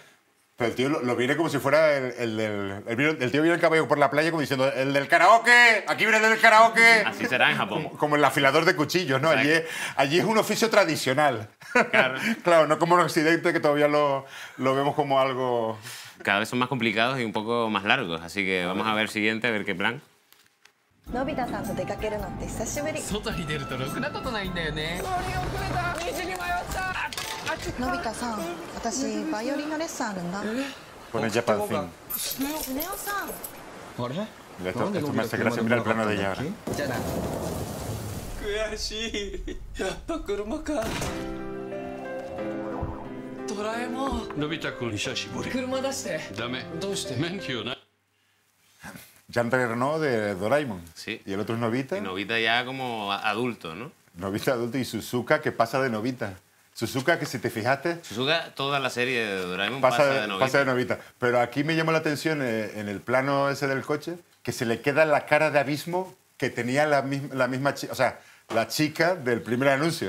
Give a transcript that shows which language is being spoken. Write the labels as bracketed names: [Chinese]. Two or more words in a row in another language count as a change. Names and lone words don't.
[Spanish] Pero el tío lo viene como si fuera el tío viene en caballo por la playa como diciendo, el del karaoke, aquí viene el del karaoke. Así será en Japón. Como el afilador de cuchillos, ¿no? Allí es un oficio tradicional. Claro. Claro, no como en Occidente que todavía lo vemos como algo... Cada vez son más complicados y un poco más largos, así que vamos a ver el siguiente, a ver qué plan. [Japanese] のび太さんと出かけるのって久しぶり外に出るとろくなことないんだよねのび太さん私バイオリンのレッスンあるんだ [Spanish] Pone [English] Japan Thing. [Japanese] スネ夫さんあれ [Spanish] Esto me hace gracia, mira el plano de ella ahora. [Japanese] じゃあな悔しいやっぱ車かドラえもんのび太くん久しぶり車出してダメどうして免許ない [Spanish] Jean Reno de Doraemon. Sí. Y el otro es Novita. Y Novita ya como adulto, ¿no? Novita adulto y Suzuka que pasa de Novita. Suzuka que si te fijaste Suzuka, toda la serie de Doraemon pasa de Novita. pasa de Novita. Pero aquí me llamó la atención en el plano ese del coche que se le queda la cara de abismo que tenía la misma chica, o sea, la chica del primer anuncio.